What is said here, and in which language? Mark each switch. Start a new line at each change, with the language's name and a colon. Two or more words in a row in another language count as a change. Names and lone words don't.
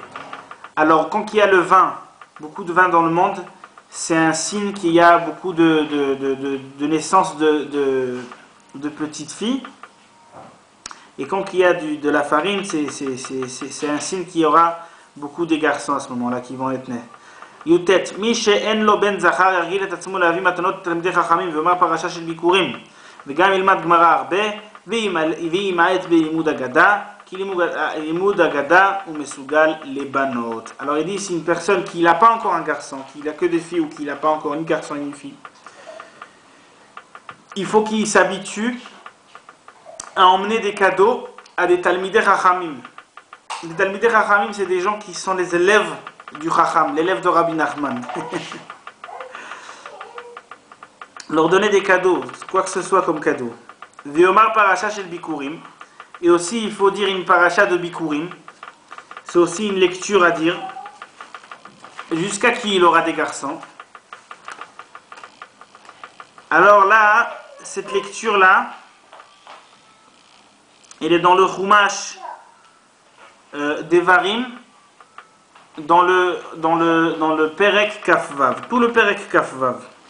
French: Alors, quand il y a le vin, beaucoup de vin dans le monde, c'est un signe qu'il y a beaucoup de naissance de petites filles. Et quand il y a de la farine, c'est un signe qu'il y aura beaucoup de garçons à ce moment-là qui vont être nés.
Hebrew: י"ט מי שאין לו בן זכר ירגיל את עצמו להביא מתנות לתלמידי חכמים ויאמר פרשה של ביקורים וגם ילמד גמרא הרבה וימעט בלימוד אגדה כי לימוד אגדה הוא מסוגל לבנות.
French: Alors il dit, c'est une personne qui n'a pas encore un garçon, qui n'a que des filles ou qui n'a pas encore un garçon et une fille, il faut qu'il s'habitue à emmener des cadeaux à des
Hebrew: תלמידי חכמים.
French: Les
Hebrew: תלמידי חכמים,
French: c'est des gens qui sont les élèves du Chacham, l'élève de Rabbi Nachman. Leur donner des cadeaux, quoi que ce soit comme cadeau.
Hebrew: ויאמר פרשה של ביכורים.
French: Et aussi, il faut dire une paracha de bikurim. C'est aussi une lecture à dire. jusqu'à qu'il aura des garçons. Alors là, cette lecture-là, elle est dans le Chumash Devarim, dans le
Hebrew: פרק כ"ו,
French: tout le
Hebrew: פרק כ"ו.